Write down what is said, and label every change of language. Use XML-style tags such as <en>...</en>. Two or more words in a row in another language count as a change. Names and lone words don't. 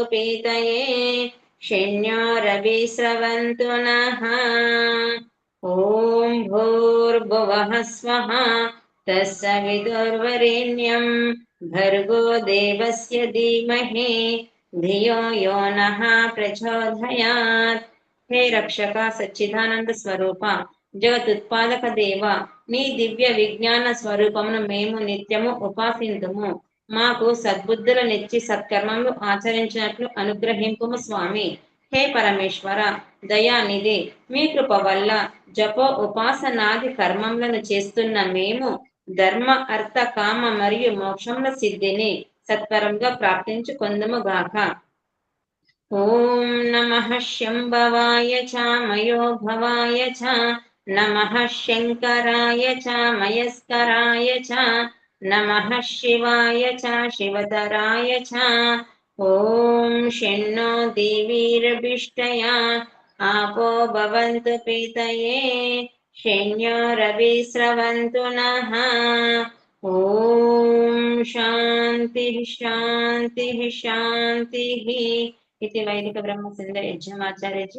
<sa>पीतये षण्यो रविस्रवन्तु नः ॐ भूर्भुवः स्वः तत्सवितुर्वरेण्यं भर्गो देवस्य धीमहि धियो यो नः प्रचोदयात् हे रक्षक</sa> <te>సచ్చిదానంద స్వరూప జగదుత్పాదక దేవ నీ దివ్య విజ్ఞాన స్వరూపమును మేము నిత్యము ఉపాసింతుము మాకు సద్బుద్ధులనిచ్చి సత్కర్మములు ఆచరించినట్లు అనుగ్రహింపుము స్వామి హే పరమేశ్వర దయానిధి మీ కృప వల్ల జపో ఉపాసనాది కర్మములను చేస్తున్న మేము ధర్మ అర్థ కామ మరియు మోక్షముల సిద్ధిని సత్వరంగా ప్రాప్తించుకొందుము గాక</te> <sa>ॐ नमः शम्भवाय च मयो भवाय च नमः शङ्कराय च मयस्कराय च नमः शिवाय च शिवधराय च ॐ षण्णो देवीरभिष्टया आपो भवन्तु पीतये षण्यो रविस्रवन्तु नः ॐ शान्तिः शान्तिः शान्तिः इति वैदिक ब्रह्म सुंदर यज्ञमाचार्य जी।</sa>